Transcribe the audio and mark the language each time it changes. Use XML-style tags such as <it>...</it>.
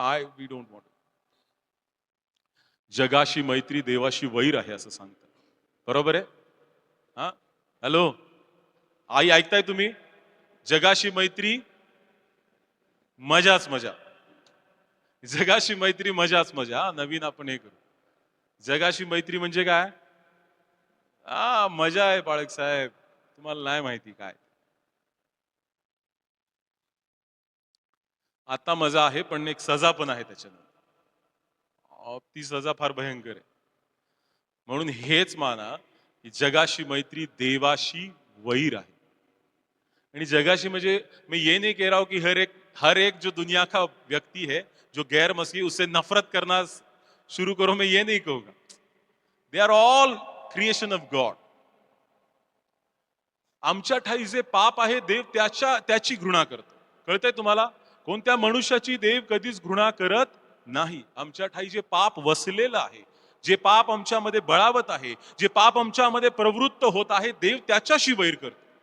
<en>I we don't want.</en> <mr>जगाशी मैत्री देवाशी वैर आहे असं सांगतात, बरोबर आहे? हा, हॅलो आई, ऐकताय तुम्ही? जगाशी मैत्री मजाच मजा, जगाशी मैत्री मजाच मजा। हा, नवीन आपण हे करू। जगाशी मैत्री म्हणजे काय? हा, मजा आहे बाळक साहेब, तुम्हाला नाही माहिती काय। आता मजा आहे, पण एक सजा पण आहे त्याच्यात। ती सजा फार भयंकर आहे। म्हणून हेच माना की जगाशी मैत्री देवाशी वैर आहे।</mr> <hi>यानी जगाशी मुझे, मैं ये नहीं कह रहा हूं कि हर एक जो दुनिया का व्यक्ति है जो गैर मसीही, उससे नफरत करना शुरू करो, मैं ये नहीं कहूंगा।</hi> <en>They are all creation of God.</en> <mr>आमच्या ठाई जे पाप आहे, देव त्याची घृणा करतो। कळतंय तुम्हाला? कोणत्या मनुष्याची देव कधीच घृणा करत नाही। आमच्या ठाई जे पाप वसलेलं आहे, जे पाप आमच्यामध्ये बळावत आहे, जे पाप आमच्यामध्ये प्रवृत्त होत आहे, देव त्याच्याशी वैर करतो।</mr>